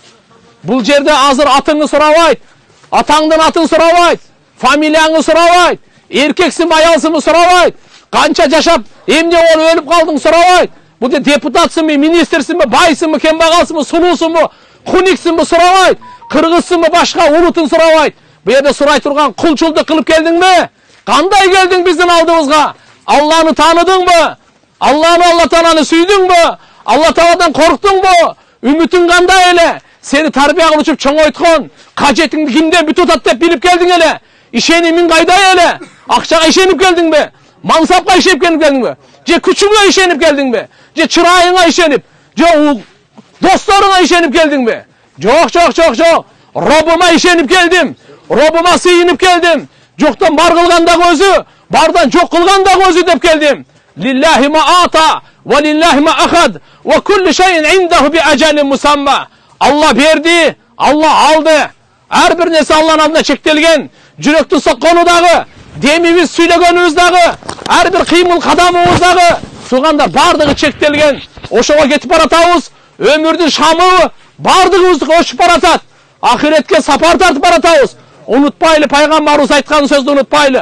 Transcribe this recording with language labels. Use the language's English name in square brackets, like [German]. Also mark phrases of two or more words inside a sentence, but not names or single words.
[Kyrgyz] Бул жерде азыр атыңы сурабайт, атаңдын атын сурабайт, фамилияңы сурабайт, эркексиңби аялсыңбы сурабайт, канча жашап эмне болуп өлүп калдың сурабайт. Бул депутатсыңбы, министрсиңби, байсыңбы, кембагалсыңбы, сулуусуңбу, хуниксиңби сурабайт, кыргызсыңбы, башка улутун сурабайт. Бу жерде сурай турган кулчулдук кылып келдиңби? Кандай келдиң биздин алдыбызга? Алланы тааныдыңбы? Алла Тааланы сүйдүңбү? Алла Тааладан корктуңбу? Үмүтүң кандай эле? Сени тарбия кылып чоңойткон, кажетиңди кимден бүтүп атат деп билип келдиң эле? Ишенимиң кайда эле? Акчага ишенип келдиңби? Мансапка ишенип келдиңби? Же күчүңө ишенип келдиңби? Же чырайыңа ишенип? Же досторуңа ишенип келдиңби? Жок. Роббума ишенип келдим. Роббума сыйынып келдим. Жоктон бар кылган дагы өзү, бардан жок кылган дагы өзү деп келдим. [Arabic] لله ما أعطى ولله ما أخذ وكل شيء عنده بأجل مسمى. [Kyrgyz] Алла берди, Алла алды. Ар бир нерсе Алланын алдында чектелген. Жүрөктүн соккону дагы, демибиз сүйлөгөнүбүз дагы, ар бир кыймыл кадамыбыз дагы, туугандар бардыгы чектелген. Ошого кетип баратабыз. Өмүрдүн шамы бардыгыбызды өчүп баратат. Ахиретке сапар тартып баратабыз. Унутпайлы, пайгамбарыбыз айткан сөздү унутпайлы.